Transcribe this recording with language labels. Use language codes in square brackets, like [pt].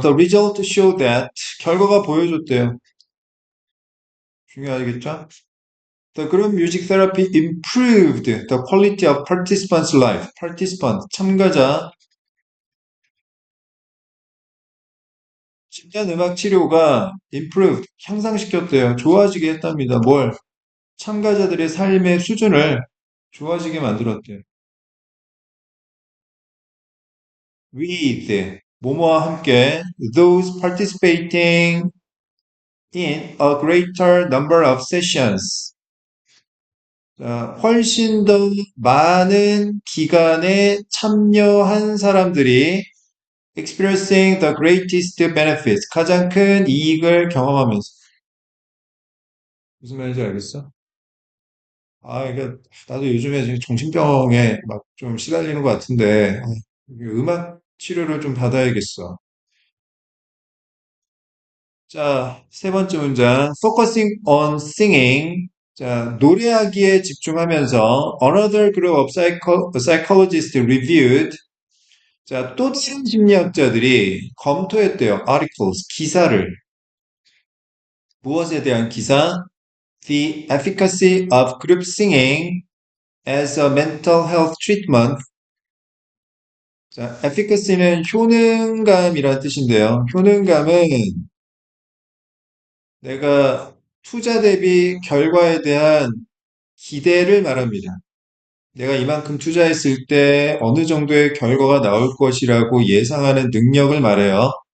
[en] The result show that [ko] 결과가 보여줬대요. 중요하겠죠? [en] The group music therapy improved the quality of participants' life. [ko] participant, 참가자. 집단 음악 치료가 improved, 향상시켰대요. 좋아지게 했답니다. 뭘? 참가자들의 삶의 수준을 좋아지게 만들었대요. [en] With, [ko] 뭐뭐와 함께, [en] those participating in a greater number of sessions. [ko] 자, 훨씬 더 많은 기간에 참여한 사람들이 [en] experiencing the greatest benefits, [ko] 가장 큰 이익을 경험하면서. 무슨 말인지 알겠어? 이게 나도 요즘에 지금 정신병에 막 좀 시달리는 것 같은데, 음악 치료를 좀 받아야겠어. 자, 세 번째 문장. [en] Focusing on singing. [ko] 자, 노래하기에 집중하면서 [en] another group of psychologists reviewed. [ko] 자, 또 다른 심리학자들이 검토했대요. articles, 기사를. 무엇에 대한 기사? [en] The efficacy of group singing as a mental health treatment. [ko] 자, efficacy는 효능감이란 뜻인데요. 효능감은 내가 투자 대비 결과에 대한 기대를 말합니다. 내가 이만큼 투자했을 때 어느 정도의 결과가 나올 것이라고 예상하는 능력을 말해요.